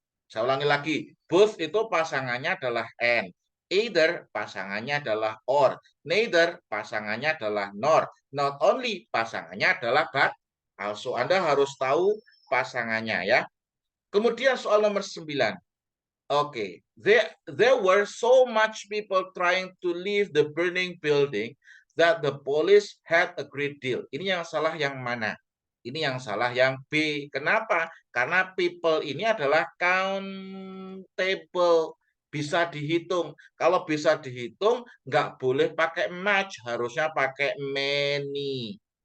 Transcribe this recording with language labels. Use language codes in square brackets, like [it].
[id] Saya ulangi lagi, both itu pasangannya adalah and, either pasangannya adalah or, neither pasangannya adalah nor, not only pasangannya adalah but also. Anda harus tahu pasangannya ya. Kemudian soal nomor 9. [en] Oke, there were so much people trying to leave the burning building that the police had a great deal. [id] Ini yang salah yang mana? Ini yang salah yang B. Kenapa? Karena people ini adalah countable, bisa dihitung. Kalau bisa dihitung, nggak boleh pakai much, harusnya pakai many.